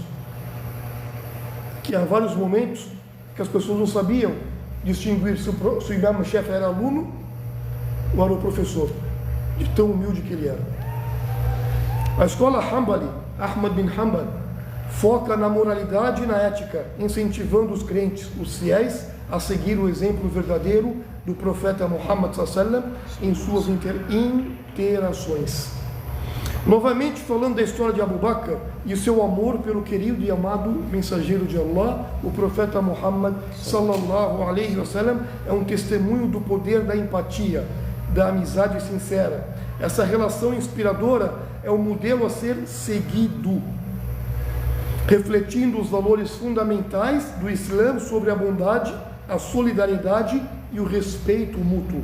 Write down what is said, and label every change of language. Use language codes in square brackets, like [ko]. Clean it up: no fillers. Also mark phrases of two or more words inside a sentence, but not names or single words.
[pt] Que há vários momentos que as pessoas não sabiam distinguir se o Imam Shafi'i era aluno ou era o professor, de tão humilde que ele era. A escola Hanbali, Ahmad bin Hanbal, foca na moralidade e na ética, incentivando os crentes, os fiéis, a seguir o exemplo verdadeiro do profeta Muhammad [ar] صلى الله عليه وسلم [pt] em suas interações. Novamente, falando da história de Abu Bakr e seu amor pelo querido e amado mensageiro de Allah, o profeta Muhammad [ar] صلى الله عليه وسلم [pt] é um testemunho do poder da empatia, da amizade sincera. Essa relação inspiradora é o modelo a ser seguido. refletindo os valores fundamentais do Islã sobre a bondade, a solidariedade e o respeito mútuo.